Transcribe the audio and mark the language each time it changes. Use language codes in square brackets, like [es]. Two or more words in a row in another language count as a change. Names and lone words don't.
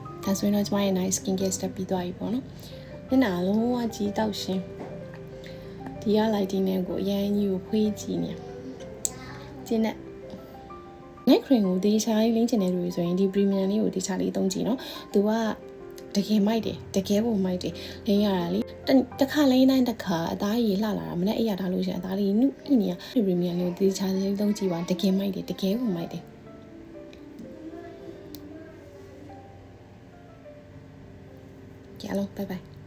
[my] ဒါဆိုရင်တော့ကျမရဲ့ [en] night skin care step [my] ပြီးသွားပြီပေါ့နော်မျက်နှာလုံးဝကြည့်တောက်ရှင်ဒီက lighting နဲ့ ကိုအရင်ကြီးကိုဖွေးကြည့်နေကျင်းနဲ့ [en] night cream [my] ကိုဒီချာလေးလိမ့်ချင်တဲ့လူတွေဆိုရင်ဒီ premium လေးကိုဒီချာလေးသုံးကြည့်နော်သူကတကယ်မိုက်တယ်တကယ်ကိုမိုက်တယ်လိမ့်ရတာလေတစ်ခါလိမ့်တိုင်းတစ်ခါအသားရည်လှလာတာမနဲ့အိပ်ရထားလို့ရှိရင်အသားလေးနုဣနေရ premium လေးဒီချာလေးသုံးကြည့်ပါတကယ်မိုက်တယ်တကယ်ကိုမိုက်တယ်ကြည့်အောင် [en] bye bye